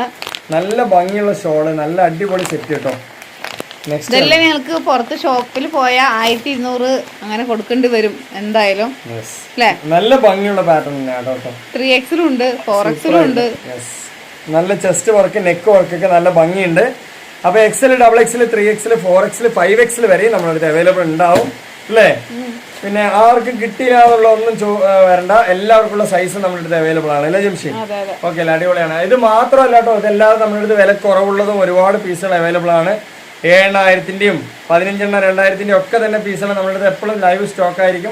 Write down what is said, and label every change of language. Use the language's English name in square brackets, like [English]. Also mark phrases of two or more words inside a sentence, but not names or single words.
[Malayalam] നല്ല ഭംഗിയുള്ള ഷോള്, നല്ല അടിപൊളി സെറ്റ് കേട്ടോ. ഇതെല്ലാം ഞങ്ങൾക്ക് പുറത്ത് ഷോപ്പിൽ പോയാൽ 1200 അങ്ങനെ കൊടുക്കേണ്ടി വരും എന്തായാലും അല്ലേ. നല്ല ഭംഗിയുള്ള പാറ്റേൺ തന്നെയാണ് കേട്ടോ. 3X ഉണ്ട്, 4X ഉണ്ട്. നല്ല [English] chest work, neck work [Malayalam] ഒക്കെ നല്ല ഭംഗിയുണ്ട്. അപ്പൊ XL, XXL, 3XL, 4XL, 5XL വരെ നമ്മളടുത്ത് അവൈലബിൾ ഉണ്ടാവും അല്ലേ. പിന്നെ ആർക്കും കിട്ടിയില്ല എന്നുള്ള ഒന്നും വരണ്ട, എല്ലാവർക്കുള്ള സൈസ് നമ്മുടെ അടുത്ത് അവൈലബിൾ ആണ് അല്ലേ ജംഷി. ഓക്കെ അല്ലേ, അടിപൊളിയാണ്. ഇത് മാത്രമല്ല കേട്ടോ, ഇതെല്ലാം നമ്മുടെ അടുത്ത് വില കുറവുള്ളതും ഒരുപാട് പീസുകൾ അവൈലബിൾ ആണ്. 7000-ന്റെയും 15,000, 2,000-ന്റെയും ഒക്കെ തന്നെ പീസുകൾ നമ്മുടെ അടുത്ത് എപ്പോഴും [English] live stock [Malayalam] ആയിരിക്കും.